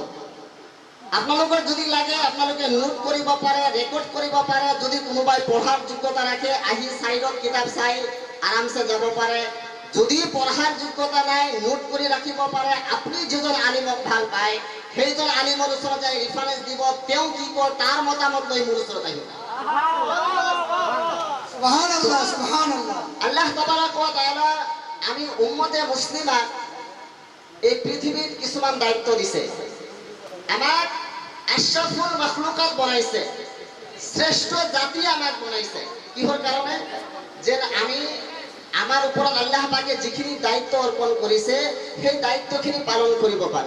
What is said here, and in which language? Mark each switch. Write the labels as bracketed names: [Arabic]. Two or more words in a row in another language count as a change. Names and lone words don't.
[Assamese] আপোনালোকৰ যদি লাগে আপোনালোকে নোট কৰিব পাৰে, ৰেকৰ্ড কৰিব পাৰে। যদি কোনোবাই পঢ়াৰ যোগ্যতা ৰাখে আহি সাইডত কিতাপ চাই আৰামছে যাব পাৰে। যদি পঢ়াৰ যোগ্যতা নাই নোট কৰি ৰাখিব পাৰে। আপুনি যিজন আলিমক ভাল পায় সেইজন আলিমৰ ওচৰত যাই ৰেফাৰেন্স দিব, তেওঁ কি কয় তাৰ মতামত লৈ মোৰ ওচৰত আহিব। [Arabic] سبحان الله سبحان الله. الله تبارك وتعالى [Assamese] আমি উম্মতে মুসলিমা এই পৃথিৱীত কিছুমান দায়িত্ব দিছে। আমাক [Arabic] أشرف المخلوقات [Assamese] বনাইছে, শ্ৰেষ্ঠ জাতি আমাক বনাইছে। কিহৰ কাৰণে? যে আমি আমাৰ ওপৰত আল্লাহ পাকে যিখিনি দায়িত্ব অৰ্পণ কৰিছে সেই দায়িত্বখিনি পালন কৰিব পাৰোঁ।